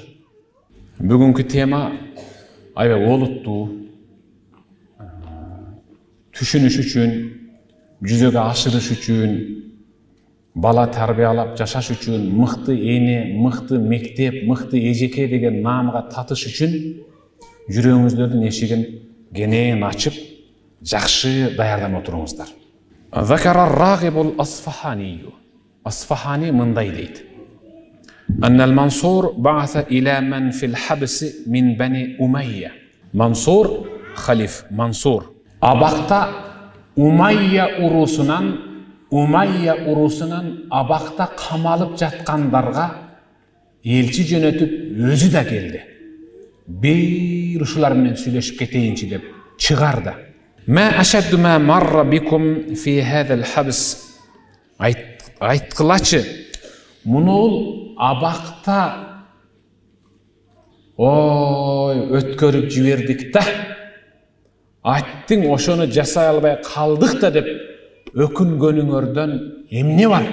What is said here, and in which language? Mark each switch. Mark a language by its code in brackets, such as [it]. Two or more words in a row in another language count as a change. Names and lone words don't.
[ky] Бүгүнкү тема аябай олуттуу, түшүнүш үчүн, жүзөгө ашырыш үчүн, бала тарбиялап жашаш үчүн, мыкты эне, мыкты мектеп, мыкты эжеке деген наамга татыш үчүн жүрөгүңүздөрдүн эшигин кенен ачып, жакшы даярданып отуруңуздар. [ar] ذكر الراغب الأصفهاني. Асфахани [ky] мындай дейт. [ar] أن المنصور بعث إلى من في الحبس من بني أمية. [ky] Мансур, халиф Мансур. Абакта Умайя урусунан абакта камалып жаткандарга элчи жөнөтүп өзү да келди. Бир ушулар менен сүйлөшүп кетейинчи деп чыгарды. [ar] ما أشد ما مر بكم في هذا الحبس. [ky] Айткылачы, мунул абакта өткөрүп жибердик да. Айттың ошону жасай албай калдык да деп өкүнгөнүңөрдөн эмне бар?